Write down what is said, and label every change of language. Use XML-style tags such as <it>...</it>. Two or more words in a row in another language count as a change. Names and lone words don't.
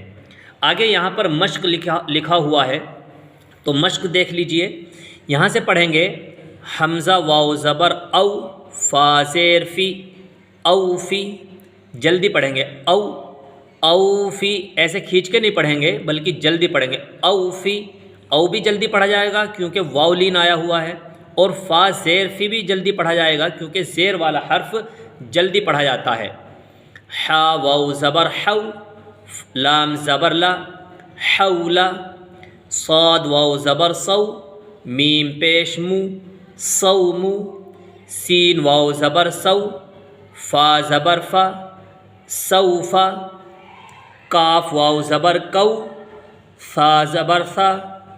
<ur>آگے یہاں پر مشق لکھا ہوا ہے تو مشق دیکھ لیجئے۔ یہاں سے پڑھیں گے حمزہ واو زبر او، فا زیر فی، او فی، جلدی پڑھیں گے او، او فی، ایسے کھینچ کے نہیں پڑھیں گے بلکہ جلدی پڑھیں گے او فی۔ او بھی جلدی پڑھا جائے گا کیونکہ واو لین آیا ہوا ہے، اور فا زیر فی بھی جلدی پڑھا جائے گا کیونکہ زیر والا حرف جلدی پڑھا جاتا ہے۔ حا واو زبر حو، لام زبر لا، حولا، صاد واو زبر صو، میم پیش مو، صومو، سین واو زبر سو، فا زبر فا، سوفا، کاف واو زبر کو، ثا زبر ثا،</ur>